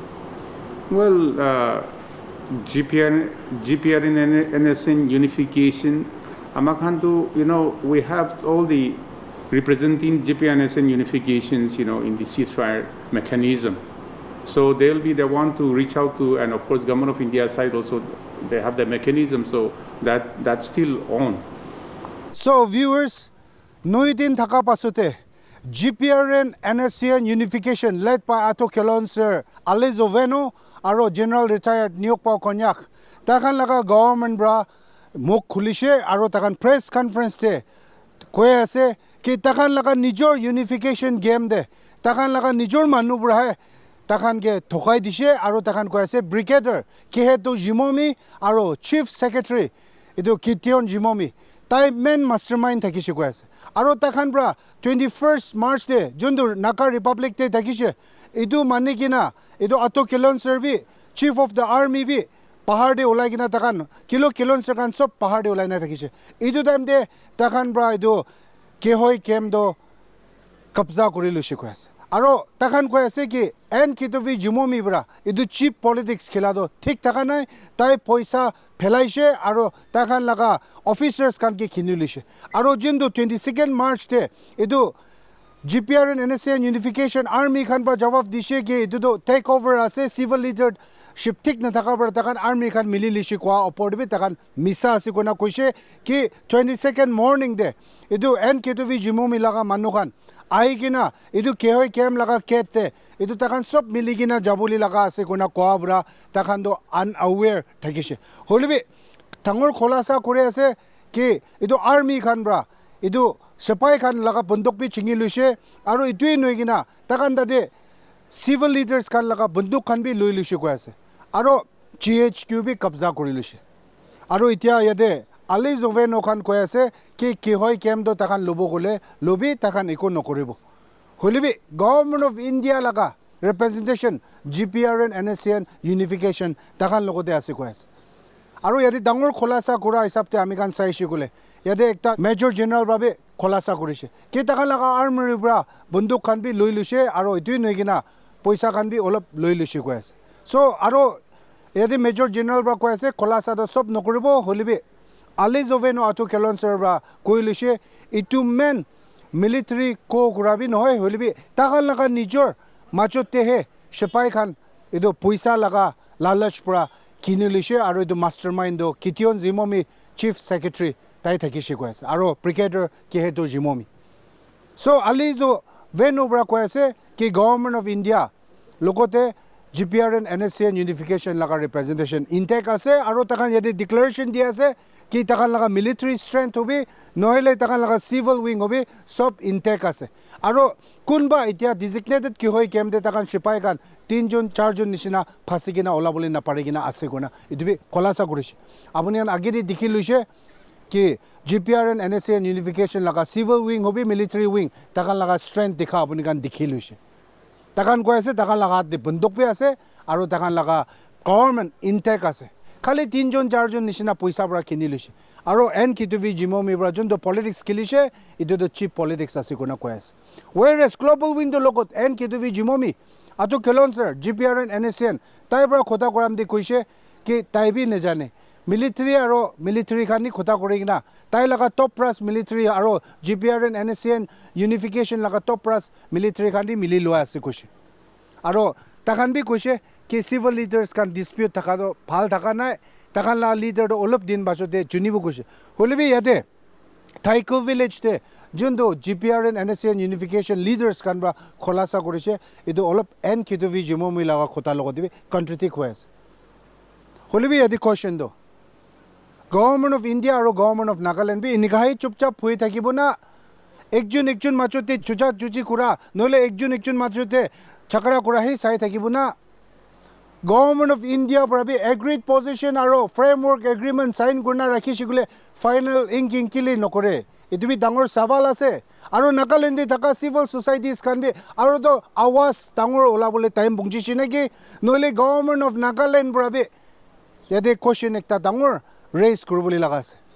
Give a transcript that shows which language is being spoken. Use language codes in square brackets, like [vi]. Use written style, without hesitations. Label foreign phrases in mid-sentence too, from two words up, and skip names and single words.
[en] Well, Gprn and Nscn unification, Amakhantu, we have all the representing Gprn and Nscn unifications, in the ceasefire mechanism. So they want to reach out to, and of course, Government of India side also, they have the mechanism, so that's still on. So viewers, [nag] Noidin Thaka Pasute, Gprn Nscn unification [en] led by [nag] Ato Kelon sir, Alezo Venuh, Aro General Retired Nyokpao Konyak. Takan laga government bra mok khulishe aro takan [en] press conference [nag] te koya ase ki takan laga nijor [en] unification game [nag] de takan laga nijor manu bra hai takan ke thokai dishe aro takan koya ase brigadier Khehoyi Jimomi aro [en] chief secretary [nag] idu Kitovi Jimomi tai main mastermind thakishe koya ase aro takan bra 21st March de jundur Naka Republic te thakishe idu manikina idu Ato Kelon sir bi [en] chief of the army [nag] bi pahar de ulai kina takan kilon sir kan sob pahar de ulai na thakishe idu time de takan bra idu Khehoyi camp do kabza kori lushi koya ase aro takan koya ase ki Kitovi Jimomi bra idu [en] cheap politics [nag] khela do thik taka nai tai poisa phelaise aro takan laga officers kan ke khinilishe aro jindu 22nd March te idu Gprn Nscn unification army khan pa jawab dishe ki idu do [en] take over [nag] ase [en] civil leadership [nag] thik na thaka par takan army khan mili lishi kwa opor bi takan misa ase kona koise ki 22nd morning de idu Kitovi Jimomi laga manu khan ai kina idu Khehoyi camp laga kete idu takan sob mili kina jabuli laga ase kona kwa bra takan do unaware thakishe holibi tangor kholasa kore ase ki idu army khan bra idu sepai khan laga bunduk bi chingi luise aro itui noi kina takan dade [en] civil leaders [nag] khan laga bunduk khan bi loi luise koya ase aro GHQ bi kabza kori luise aro itia yade Alezo Venuh khan koya ase ki Khehoyi camp do takan lobo gole lobi takan eko nokoribo holibi [en] government of India [nag] laga representation Gprn Nscn unification takan logote ase koya ase aro yade dangor kholasa kora hisab te ami kan saishi gole yade ekta [en] major general [nag] babe kholasa korise ki takan laga army bra bunduk khan bi loi luise aro itui noi kina poisa khan bi olop loi luise koya ase so aro yade [en] major general [nag] bra koya ase kholasa do sob nokoribo holibi Alezo Venuh Ato Kelon sir bra koi luise itu men military ko kurabi nohoy holibi takan laga nijor machot te he sepai khan ido poisa laga lalach pra kinilise aro ido mastermind do Kitovi Jimomi chief secretary tai thakishe koya ase aro brigadier Khehoyi Jimomi so Alezo Venuh bra koya ase ki [en] government of India [nag] lokote Gprn Nscn unification laga [en] representation intact [nag] ase aro takan yade declaration dia ase ki takan laga [en] military strength [nag] hobi nohile takan laga [en] civil wing [nag] hobi sob intact ase aro kunba itia designated Khehoyi camp de takan sipai kan 3 jon 4 jon nishina phasi kina ola bole na pare kina ase kona idubi kholasa korise apuni an agedi dikhi luise ki Gprn Nscn unification laga civil wing hobi [en] military wing [nag] takan laga strength dikha apuni kan dikhi luise takan koi ase takan laga de bunduk pe ase aro takan laga government intact ase khali 3 jon 4 jon nishina poisa bra kini luise aro Kitovi Jimomi bra jon do politics kilise idu do [en] cheap politics [nag] ase kona koi ase [en] whereas global wing [nag] do logot Kitovi Jimomi Ato Kelon sir Gprn Nscn tai bra khota koram di koise ki tai bi ne jane military aro military khani khota korigina tai laga [en] top brass military [nag] aro Gprn Nscn unification laga [en] top brass military [nag] khani mili loa ase koise aro takan bi koise ki [en] civil leaders [nag] kan dispute thaka do phal thaka nai takan la leader do olop din baso de junibu koise holibi yade Coup village te jundo Gprn Nscn unification leaders kan bra kholasa korise idu olop Kitovi Jimomi laga khota logo dibe country hoy ase holibi yade question do [en] government of India [nag] aro [en] government of Nagaland [nag] bi inikai chupchap hui thakibo na ekjon machote chucha chuchi kura nole ekjon machote chakra kura hi sai thakibo na [en] government of India [nag] prabi [en] agreed position [nag] aro [en] framework agreement sign [nag] kurna rakhi shigule [en] final inking [nag] kili nokore itu bi dangor sawal ase aro Nagaland de thaka [en] civil societies [nag] kan bi aro do awas dangor ola bole time bungji sinegi nole [en] government of Nagaland [nag] prabi yade question ekta dangor raise kuruboli laga ase